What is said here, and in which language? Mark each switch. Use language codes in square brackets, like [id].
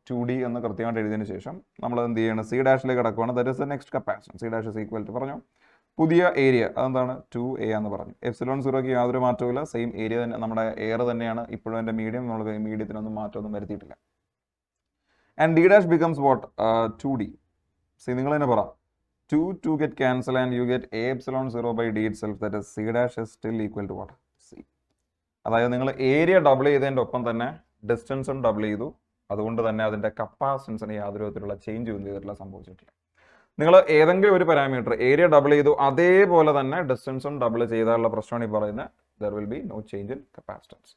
[ml] 2d എന്ന് കൃത്യമായിട്ട് എഴുതിയതിന് ശേഷം നമ്മൾ എന്ത് ചെയ്യണം? സി ഡാഷിലേക്ക് കിടക്കുകയാണ്. [en] That is the next capacitance. C dash is equal to [ml] പറഞ്ഞു പുതിയ ഏരിയ, അതെന്താണ്? 2a എന്ന് പറഞ്ഞു. എപ്സിലോൺ 0ക്ക് യാതൊരു മാറ്റവുമില്ല, സെയിം ഏരിയ തന്നെ, നമ്മുടെ എയർ തന്നെയാണ് ഇപ്പോഴും എൻ്റെ മീഡിയം. നമ്മൾ മീഡിയത്തിനൊന്നും മാറ്റമൊന്നും വരുത്തിയിട്ടില്ല. [en] And D dash becomes what? 2d. [ml] C നിങ്ങൾ തന്നെ പറ, [en] 2 get cancel and you get a epsilon 0 by d itself, that is c dash is still equal to what? c. [ml] അതായത് നിങ്ങൾ ഏരിയ ഡബിൾ ചെയ്തതിൻ്റെ ഒപ്പം തന്നെ ഡിസ്റ്റൻസും ഡബിൾ ചെയ്തു. അതുകൊണ്ട് തന്നെ അതിൻ്റെ കപ്പാസിറ്റൻസിന് യാതൊരു വിധത്തിലുള്ള ചേഞ്ച് ഒന്നും ചെയ്തിട്ടില്ല, സംഭവിച്ചിട്ടില്ല. നിങ്ങൾ ഏതെങ്കിലും ഒരു പാരാമീറ്റർ ഏരിയ ഡബിൾ ചെയ്തു, അതേപോലെ തന്നെ ഡിസ്റ്റൻസും ഡബിൾ ചെയ്താലുള്ള പ്രശ്നമാണ് ഈ പറയുന്നത് [en] There will be no change in capacitance.